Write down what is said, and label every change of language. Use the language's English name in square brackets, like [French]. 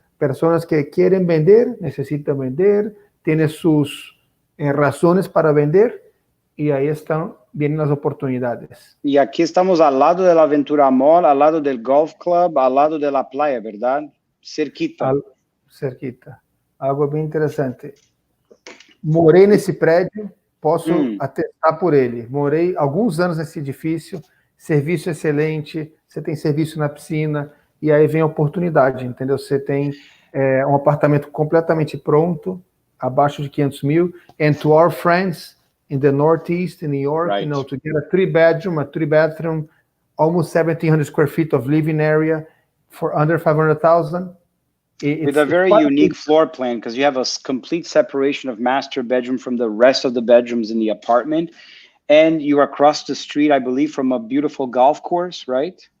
[Spanish] Personas que quieren vender, necesitan vender, tienen sus razones para vender y ahí vienen las oportunidades. Y aquí estamos al lado de la Aventura Mall, al lado del Golf Club, al lado de la playa, ¿verdad? Cerquita. Cerquita. [Portuguese] Algo bem interessante. Morei nesse prédio, posso atestar por ele. Morei alguns anos nesse edifício, serviço excelente, você tem serviço na piscina, e aí vem a oportunidade, entendeu? Você tem um apartamento completamente pronto, abaixo de 500 mil, [English] and to our friends in the Northeast, in New York, Right. to get a three-bathroom, almost 1,700 square feet of living area for under 500,000. With a very unique floor plan, because you have a complete separation of master bedroom from the rest of the bedrooms in the apartment. And you're across the street, I believe, from a beautiful golf course, right?